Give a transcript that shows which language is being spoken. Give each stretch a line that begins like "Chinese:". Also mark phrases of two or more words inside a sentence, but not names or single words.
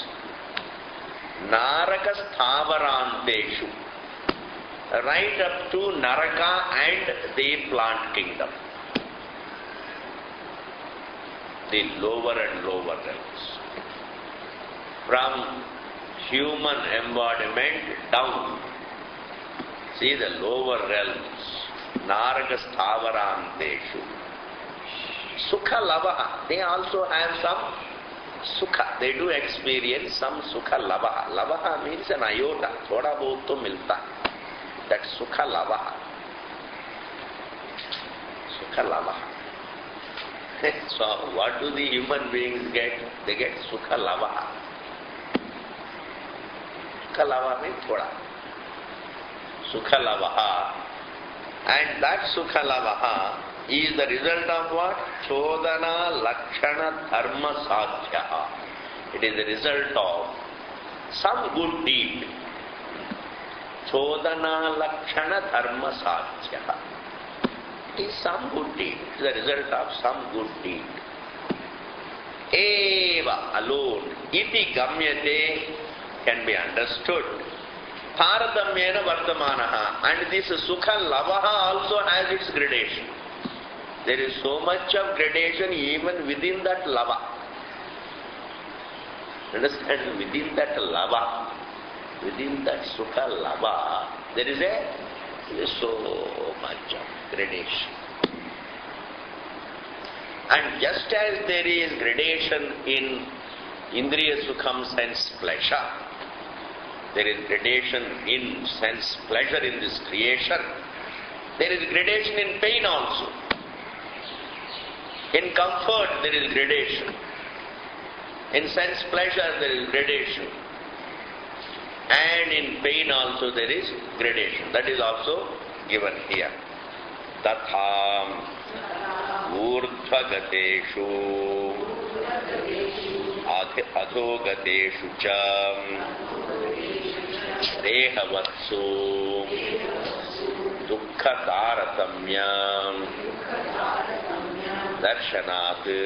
Sanskrit: Naraka sthavaranteshu,
English: right up to Naraka and the plant kingdom. The lower and lower realms. From human embodiment down. See the lower realms.
Sanskrit: Naraka sthavaranteshu. Sukha lavaha.
English: They also have some sukha. They do experience some
Sanskrit: sukha lavaha.
English: Lavaha means an iota.
Hindi: Thoda bahut to milta. That
Sanskrit: sukha lavaha. Sukha lavaha.
English: So what do the human beings get? They get
Sanskrit: sukha lavaha. Sukha lavaha
English: means thoda.
Sanskrit: Sukha lavaha.
English: And that
Sanskrit: sukha lavaha
English: is the result of what?
Sanskrit: Chodana lakshana dharma sadhya.
English: It is the result of some good deed.
Sanskrit: chodana lakshana dharma sadhya.
English: It is some good deed. It is the result of some good deed. Eva, alone,
Sanskrit: iti gamyate
English: can be understood.
Sanskrit: Taradamyena vartamanaha.
English: And this
Sanskrit: sukha lavaha
English: also has its gradation. There is so much of gradation even within that lava. Understand? Within that lava, within that
Sanskrit: sukha lava,
English: there is so much of gradation. And just as there is gradation in
Sanskrit: indriya sukham,
English: sense pleasure, there is gradation in sense pleasure in this creation, there is gradation in pain also. In comfort there is gradation. In sense pleasure there is gradation. And in pain also there is gradation. That is also given here.
Sanskrit: Tatham urdhvagateshu adhogateshu cha dehavatsu dukkha taratamyam darshanat